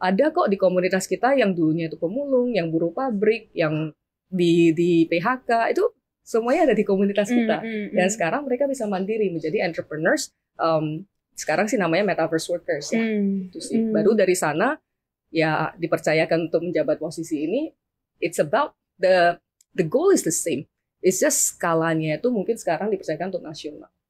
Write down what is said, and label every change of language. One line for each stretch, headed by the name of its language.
Indonesian: Ada kok di komunitas kita yang dulunya itu pemulung, yang buruh pabrik, yang di PHK itu semuanya ada di komunitas kita. Dan sekarang mereka bisa mandiri menjadi entrepreneurs. Sekarang sih namanya metaverse workers ya. Itu sih. Baru dari sana ya dipercayakan untuk menjabat posisi ini.
English: It's about the goal is the same. It's just
Indonesian: skalanya itu mungkin sekarang dipercayakan untuk nasional.